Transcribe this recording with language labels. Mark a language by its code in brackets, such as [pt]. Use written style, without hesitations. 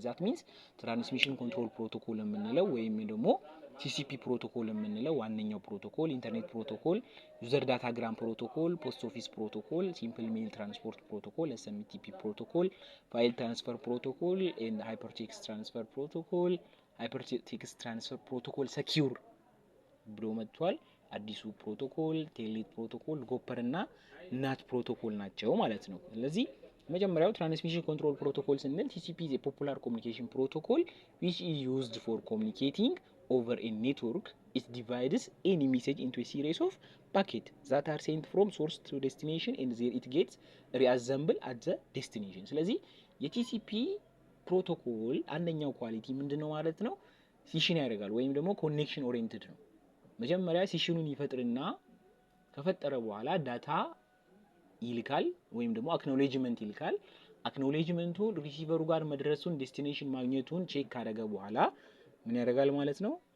[en] That means [am] transmission control protocol የምንለው ወይም ደግሞ TCP ፕሮቶኮል የምንለው ዋነኛው ፕሮቶኮል ኢንተርኔት ፕሮቶኮል፣ ዩዘር ዳታግራም ፕሮቶኮል፣ ፖስት ኦፊስ ፕሮቶኮል፣ ሲምፕል ሜል ትራንስፖርት ፕሮቶኮል፣ ኤስኤምቲፒ ፕሮቶኮል፣ ፋይል ትራንስፈር ፕሮቶኮል ኤንድ ሃይፐርቴክስት ትራንስፈር ፕሮቶኮል። ሃይፐርቴክስት ትራንስፈር ፕሮቶኮል ሰኪዩር ብሎ መጥቷል። አዲሱ ፕሮቶኮል ቴልኔት ፕሮቶኮል፣ ጎፐር እና ናት ፕሮቶኮል ናቸው ማለት ነው። ስለዚህ መጀመሪያው ትራንስሚሽን ኮንትሮል ፕሮቶኮል ስንል [en] TCP is a popular communication protocol which is used for communicating over a network. It divides any message into a series of packets that are sent from source to destination and there it gets reassembled at the destination። [am] ስለዚህ የቲሲፒ ፕሮቶኮል አንደኛው ኳሊቲ ምንድነው ማለት ነው? ሲሽን ያደርጋል ወይም ደግሞ ኮኔክሽን ኦሪየንትድ ነው። መጀመሪያ ሲሽኑን ይፈጥርና ከፈጠረ በኋላ ዳታ ይልካል ወይም ደግሞ አክኖሌጅመንት ይልካል። አክኖሌጅመንቱ ሪሲቨሩ ጋር መድረሱን ዴስቲኔሽን ማግኘቱን ቼክ ካደረገ በኋላ ምን ያደርጋል ማለት ነው?